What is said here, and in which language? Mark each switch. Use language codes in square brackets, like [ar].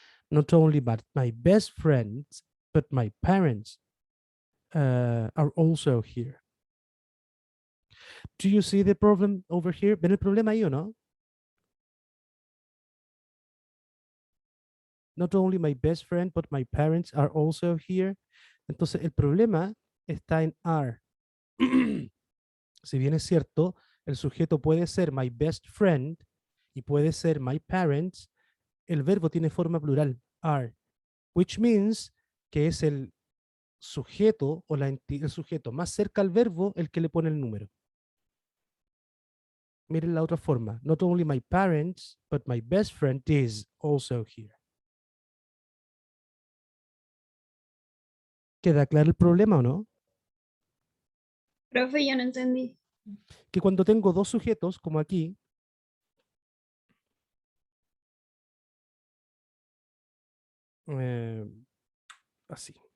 [en] Not only but my best friends, but my parents are also here. Do you see the problem over here? [es] ¿Ven el problema ahí o no? [en] Not only my best friend, but my parents are also here. [es] Entonces, el problema está en are. Si bien es cierto, el sujeto puede ser [en] my best friend [es] y puede ser [en] my parents, [es] el verbo tiene forma plural, are, [en] which means [es] que es el sujeto o el sujeto más cerca al verbo el que le pone el número. Miren la otra forma. [en] Not only my parents, but my best friend is also here. [es] ¿Queda claro el problema o no? Profe, yo no entendí. Que cuando tengo dos sujetos, como aquí, así.